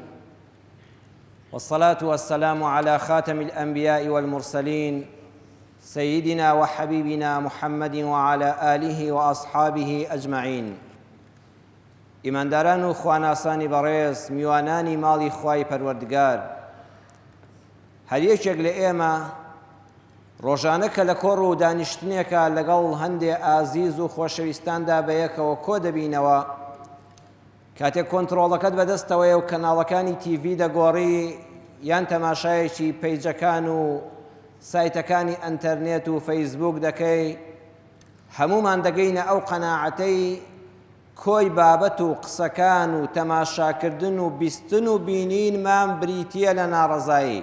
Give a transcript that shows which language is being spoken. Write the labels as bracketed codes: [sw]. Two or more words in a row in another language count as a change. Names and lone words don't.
[ar] والصلاة والسلام على خاتم الأنبياء والمرسلين سيدنا وحبيبنا محمد وعلى آله وأصحابه أجمعين. [ckb] ئیمانداران و خواناسانی بەڕێز، میوانانی ماڵی خوای پەروەردگار، هەر یەکێک لە ئێمە ڕۆژانە کە لە کۆڕ و دانیشتنێکە لەگەڵ هەندێ ئازیز و خۆشەویستاندا بەیەکەوە کۆ دەبینەوە، کاتێک کۆنتڕۆڵەکەت بەدەستەوەیە و کەناڵەکانی تیڤی دەگۆڕی یان تەماشایەکی پەیجەکان و سایتەکانی ئەنتەرنێت و فەیسبوک دەکەی، هەمومان دەگەینە ئەو قەناعەتەی کۆی بابەت و قسەکان و تەماشاکردن و بیستن و بینینمان بریتیە لە ناڕەزایی.